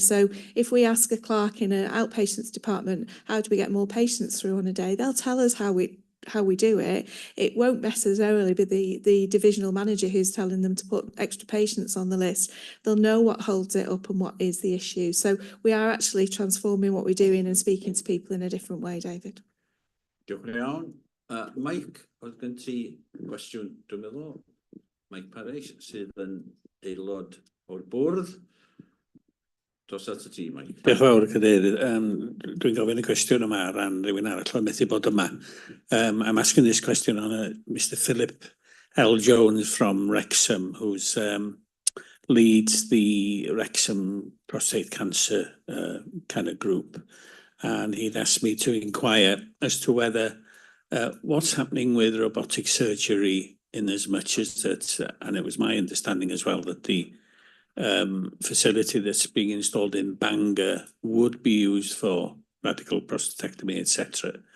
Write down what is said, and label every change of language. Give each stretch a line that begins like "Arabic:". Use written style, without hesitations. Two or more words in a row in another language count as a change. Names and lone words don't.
English: So if we ask a clerk in an outpatients department, how do we get more patients through on a day, they'll tell us how we do it. It won't necessarily be the divisional manager who's telling them to put extra patients on the list. They'll know what holds it up and what is the issue. So we are actually transforming what we're doing and speaking to people in a different way, David.
Welsh: Diolch yn iawn. Mike, oedd gen ti gwestiwn, dwi'n meddwl, Mike Parrish, sydd yn aelod o'r bwrdd. Dos at y ti, Mike. Diolch fawr, Cadeirydd. Dwi'n gofyn y cwestiwn yma ar ran rhywun arall o'n methu bod yma.
English: I'm asking this question on Mr. Philip L. Jones from Wrexham, who's leads the Wrexham prostate cancer kind of group. And he'd asked me to inquire as to whether what's happening with robotic surgery, in as much as that, and it was my understanding as well that the facility that's being installed in Bangor would be used for radical prostatectomy, etc.